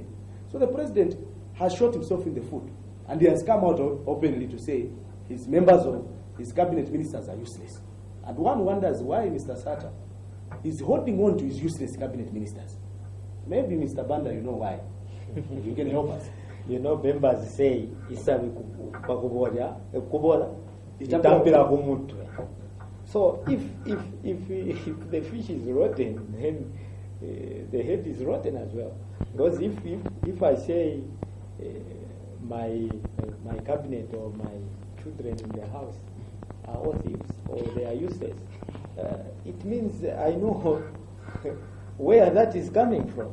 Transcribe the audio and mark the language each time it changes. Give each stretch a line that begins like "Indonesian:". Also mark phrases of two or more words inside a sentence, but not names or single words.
English: So the president has shot himself in the foot, and he has come out openly to say his members of his cabinet ministers are useless. And one wonders why Mr. Sata is holding on to his useless cabinet ministers. Maybe Mr. Banda, you know why. You can help us. You know, members say,
Bemba: isabi kubola, itampira kumutwe.
English: So if the fish is rotten, then the head is rotten as well. Because if I say my cabinet or my children in the house are all thieves or they are useless, it means I know where that is coming from.